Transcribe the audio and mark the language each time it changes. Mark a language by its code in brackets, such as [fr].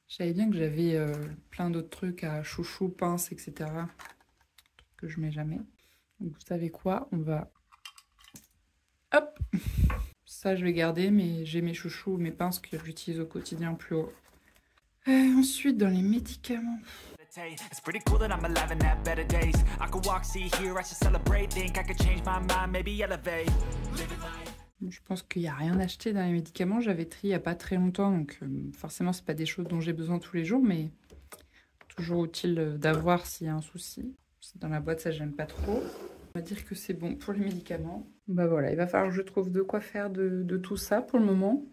[fr] Je savais bien que j'avais plein d'autres trucs à chouchou, pince, etc. Que je mets jamais. Donc vous savez quoi? On va... Hop! Ça, je vais garder, mais j'ai mes chouchous, mes pinces que j'utilise au quotidien plus haut. Ensuite, dans les médicaments... [en] It's pretty cool that I'm alive and have better days. I could walk, see, hear, I should celebrate. Think I could change my mind, maybe elevate. [fr] Je pense qu'il n'y a rien acheté dans les médicaments. J'avais trié il n'y a pas très longtemps, donc forcément, c'est pas des choses dont j'ai besoin tous les jours, mais toujours utile d'avoir s'il y a un souci. C'est dans la boîte, ça, j'aime pas trop. On va dire que c'est bon pour les médicaments. Bah voilà, il va falloir que je trouve de quoi faire de tout ça pour le moment.